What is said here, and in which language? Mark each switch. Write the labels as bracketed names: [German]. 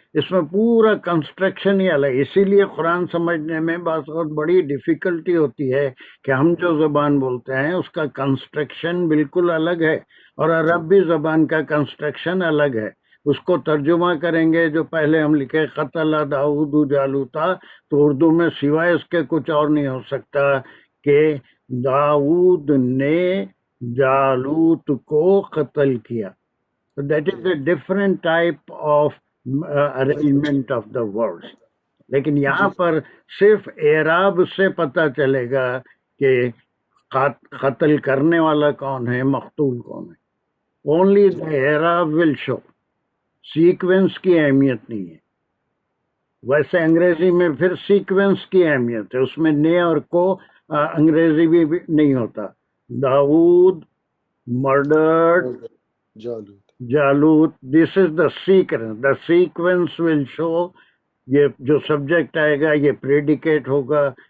[Urdu] اس میں پورا کنسٹرکشن ہی الگ. اسی لیے قرآن سمجھنے میں بعض وقت بڑی ڈیفیکلٹی ہوتی ہے کہ ہم جو زبان بولتے ہیں اس کا کنسٹرکشن بالکل الگ ہے، اور عربی زبان کا کنسٹرکشن الگ ہے. اس کو ترجمہ کریں گے جو پہلے ہم لکھے قتل داؤد جالوتا، تو اردو میں سوائے اس کے کچھ اور نہیں ہو سکتا کہ داؤد نے جالوت کو قتل کیا. [English] So that is a different type of arrangement of the words. [Urdu] لیکن یہاں پر صرف اعراب سے پتہ چلے گا کہ قتل کرنے والا کون ہے، مقتول کون ہے. [English] Only the اعراب will show. [Urdu] سیکوینس کی اہمیت نہیں ہے. ویسے انگریزی میں پھر سیکوینس کی اہمیت ہے، اس میں نے اور کو انگریزی بھی نہیں ہوتا. [English] داؤد murdered جالوت. This is the sequence. The sequence will show. [Urdu] یہ جو سبجیکٹ آئے گا یہ پریڈیکیٹ ہوگا.